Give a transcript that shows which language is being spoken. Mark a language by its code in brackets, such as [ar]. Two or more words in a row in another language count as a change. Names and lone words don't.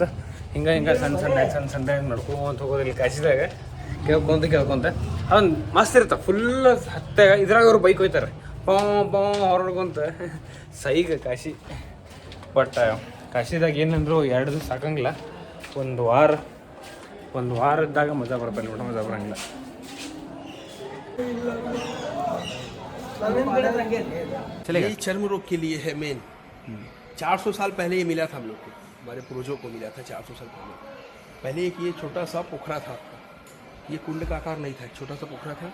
[kn] ಹಿಂಗೆ ಸಣ್ಣ ನಡ್ಕೊಂತ ಹೋಗೋದು ಇಲ್ಲಿ ಕಾಶಿದಾಗ, ಕೇಳ್ಕೊಂತ ಅದೊಂದು ಮಸ್ತ್ ಇರುತ್ತೆ. ಫುಲ್ ಹತ್ತಾಗ ಇದ್ರಾಗ ಅವ್ರು ಬೈಕ್ ಹೋಯ್ತಾರೆ, ಪಾವ್ ಹೊರಡ್ಕೊಂತ ಸೈಗ ಕಾಶಿ. ಬಟ್ ಕಾಶಿದಾಗ ಏನಂದ್ರು 2 ದಿವಸ ಸಾಕಂಗಿಲ್ಲ, ಒಂದು ವಾರ ಇದ್ದಾಗ ಮಜಾ ಬರುತ್ತೆ. ನೋಡಿ ಮಜಾ ಬರೋಂಗಿಲ್ಲ. [hi] ये चर्म रोग के लिए है मेन। 400 साल पहले ये मिला था हम लोग को, हमारे पूर्वजों को मिला था 400 साल पहले एक ये छोटा सा पोखरा था, ये कुंड का आकार नहीं था, छोटा सा पोखरा था।